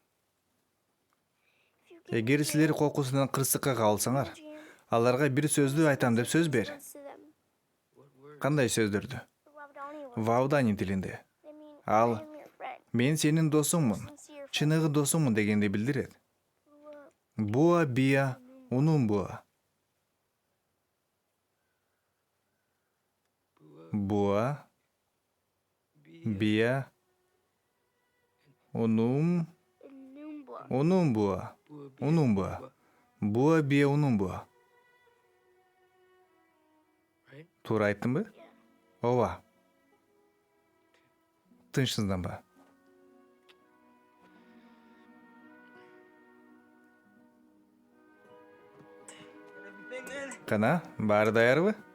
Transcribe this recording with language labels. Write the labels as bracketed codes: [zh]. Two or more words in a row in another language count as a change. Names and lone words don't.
[ky] Эгер силер кокусунан кырсыкка калсаңар, аларга бир сөздү айтам деп сөз бер. Кандай сөздөрдү? Ваудани тилинде. Ал мен сенин досуңмун, чыныгы досуңмун дегенди билдирет. [auc] Буа бия унумбуа. Буа бия унумбуа. Буа бия унумбуа. [ky] Туура айттымбы? Ооба. Тынчсызданба. Кана, баары даярбы?